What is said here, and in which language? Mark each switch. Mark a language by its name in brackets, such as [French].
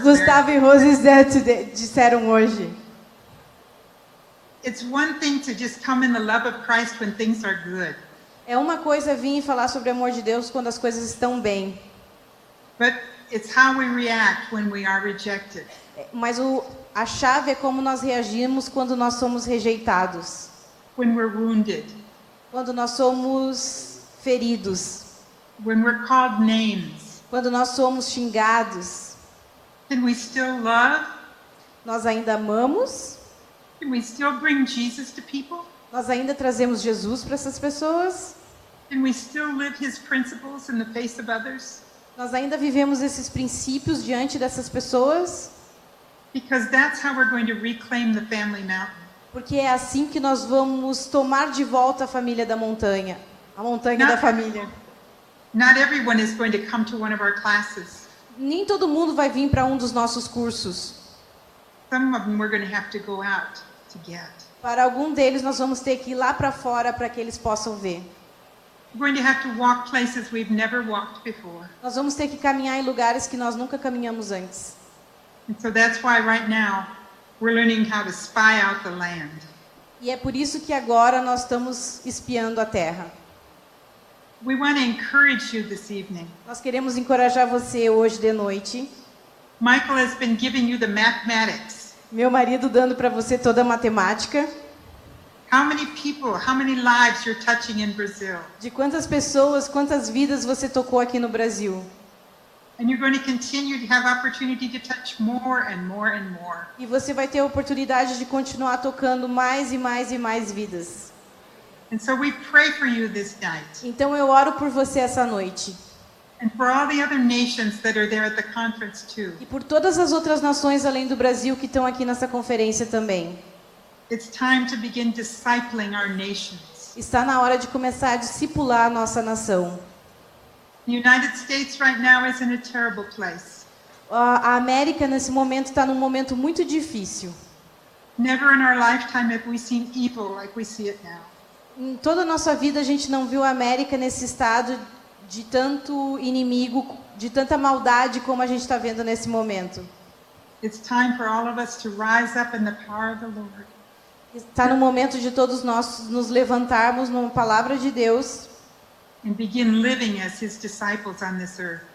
[Portuguese] Gustavo e Rose disseram hoje. [English] It's one thing to just come in the love of Christ when things are good. [Portuguese] É uma coisa vir e falar sobre o amor de Deus quando as coisas estão bem. [English] But it's how we react when we are rejected. [Portuguese] Mas a chave é como nós reagimos quando nós somos rejeitados. [English] When we're wounded. [Portuguese] Quando nós somos feridos. [English] When we're called names. [Portuguese] Quando nós somos xingados. [English] Can we still love? [Portuguese] Nós ainda amamos? [English] Can we still bring Jesus to people? [Portuguese] Nós ainda trazemos Jesus para essas pessoas? [English] Can we still live his principles in the face of others? [Portuguese] Nós ainda vivemos esses princípios diante dessas pessoas? [English] Because that's how we're going to reclaim the family mountain. [Portuguese] Porque é assim que nós vamos tomar de volta a família da montanha, a montanha da família. [English] Not everyone is going to come to one of our classes. [Portuguese] Nem todo mundo vai vir para um dos nossos cursos. [English] Some of them we're going to have to go out to get. [Portuguese] Para algum deles nós vamos ter que ir lá para fora para que eles possam ver. [English] We're going to have to walk places we've never walked before. [Portuguese] Nós vamos ter que caminhar em lugares que nós nunca caminhamos antes. [English] And so that's why right now we're learning how to spy out the land. [Portuguese] E é por isso que agora nós estamos espiando a terra. [English] We want to encourage you this evening. [Portuguese] Nós queremos encorajar você hoje de noite. [English] Michael has been giving you the mathematics. [Portuguese] Meu marido dando para você toda a matemática. [English] How many people, how many lives you're touching in Brazil? [Portuguese] De quantas pessoas, quantas vidas você tocou aqui no Brasil. [English] And you're going to continue to have opportunity to touch more and more and more. [Portuguese] E você vai ter a oportunidade de continuar tocando mais e mais e mais vidas. [English] And so we pray for you this night. [Portuguese] Então eu oro por você essa noite. [English] And for all the other nations that are there at the conference too. [Portuguese] E por todas as outras nações além do Brasil que estão aqui nessa conferência também. [English] It's time to begin discipling our nations. [Portuguese] Está na hora de começar a discipular a nossa nação. [English] The United States right now is in a terrible place. [Portuguese] A América nesse momento está num momento muito difícil. [English] Never in our lifetime have we seen evil like we see it now. [Portuguese] Em toda a nossa vida a gente não viu a América nesse estado de tanto inimigo, de tanta maldade como a gente está vendo nesse momento. [English] It's time for all of us to rise up in the power of the Lord. [Portuguese] Está no momento de todos nós nos levantarmos numa palavra de Deus [English] And begin living as his disciples on this earth.